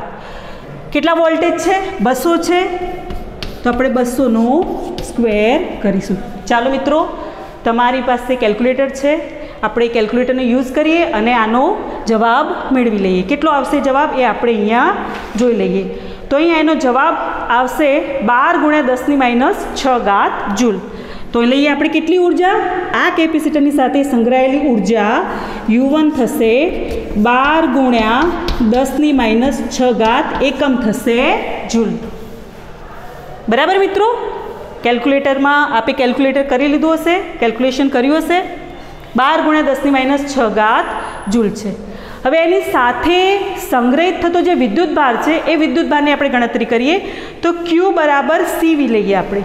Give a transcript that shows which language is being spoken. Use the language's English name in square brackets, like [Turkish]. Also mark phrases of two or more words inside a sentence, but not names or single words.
[Gujarati] કેટલા વોલ્ટેજ છે? 200 છે તો આપણે 200નો સ્ક્વેર કરીશું। ચાલો મિત્રો, તમારી પાસે કેલ્ક્યુલેટર છે, આપણે કેલ્ક્યુલેટરનો યુઝ કરીએ અને આનો જવાબ મેળવી લઈએ। કેટલો આવશે જવાબ એ આપણે અહીંયા જોઈ લઈએ। તો અહીંયા એનો જવાબ આવશે 12 × 10⁻6 જૂલ। તો લઈએ આપણે કેટલી ઊર્જા? આ કેપેસિટરની સાથે સંગ્રહાયેલી ઊર્જા U1 થશે 12 × 10⁻6 એકમ થશે જૂલ। બરાબર મિત્રો, કેલ્ક્યુલેટરમાં આપે કેલ્ક્યુલેટર કરી લીધું હશે, કેલ્ક્યુલેશન કર્યું હશે. 12 × 10⁻6 જૂલ છે. હવે એની સાથે સંગ્રહિત થતો જે વિદ્યુતભાર છે એ વિદ્યુતભારની આપણે ગણતરી કરીએ તો Q બરાબર CV લઈએ આપણે.